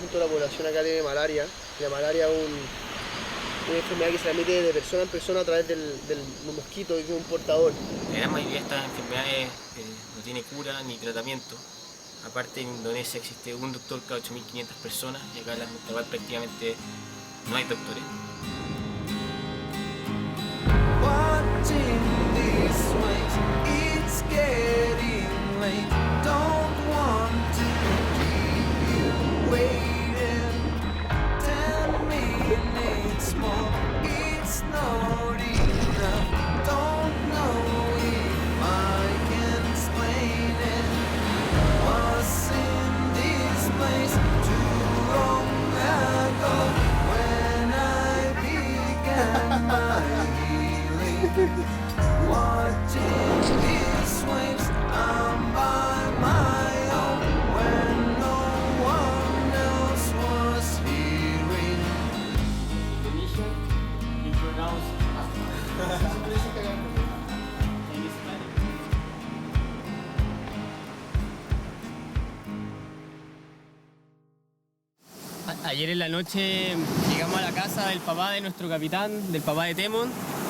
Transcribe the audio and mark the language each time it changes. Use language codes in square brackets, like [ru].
[es] El 50% de la población acá tiene malaria. La malaria es una enfermedad que se transmite de persona en persona a través del mosquito, que es un portador. La gran mayoría de estas enfermedades no tiene cura ni tratamiento. Aparte, en Indonesia existe un doctor cada 8.500 personas y acá en la Junta prácticamente no hay doctores. [en] Watching these waves, it's getting late. Don't want to keep you waiting. 10 minutes more, it's not enough. Don't know if I can explain it. Was in this place too long ago when I began my healing. Watching these waves, I'm by my own when no one else was hearing. [es] Indonesia, [en] you pronounce [es] Ayer en la noche llegamos a la casa del papá de nuestro capitán, del papá de Temon.